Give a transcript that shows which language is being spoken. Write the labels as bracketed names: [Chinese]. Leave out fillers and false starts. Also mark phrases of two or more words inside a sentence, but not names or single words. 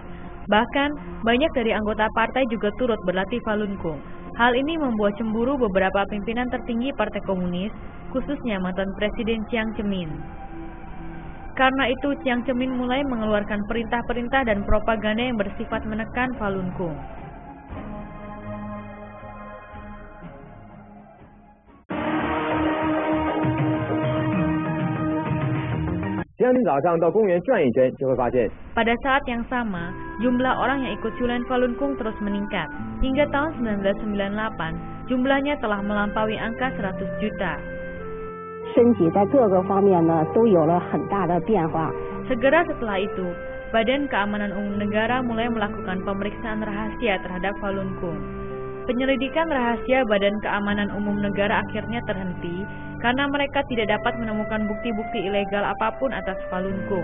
[Indonesian] Bahkan, banyak dari anggota partai juga turut berlatih Falun Gong. Hal ini membuat cemburu beberapa pimpinan tertinggi Partai Komunis, khususnya mantan Presiden Jiang Zemin. Karena itu, Jiang Zemin mulai mengeluarkan perintah-perintah dan propaganda yang bersifat menekan Falun Gong. [Chinese] 今天早上到公园转一圈，就会发现 [Indonesian] Pada saat yang sama, jumlah orang yang ikut Julian Falun Gong terus meningkat. Hingga tahun 1998, jumlahnya telah melampaui angka 100 juta. [Chinese] 身体在各个方面呢都有了很大的变化。 [Indonesian] Segera setelah itu, Badan Keamanan Umum Negara mulai melakukan pemeriksaan rahasia terhadap Falun Gong. Penyelidikan rahasia Badan Keamanan Umum Negara akhirnya terhenti karena mereka tidak dapat menemukan bukti-bukti ilegal apapun atas Falun Gong.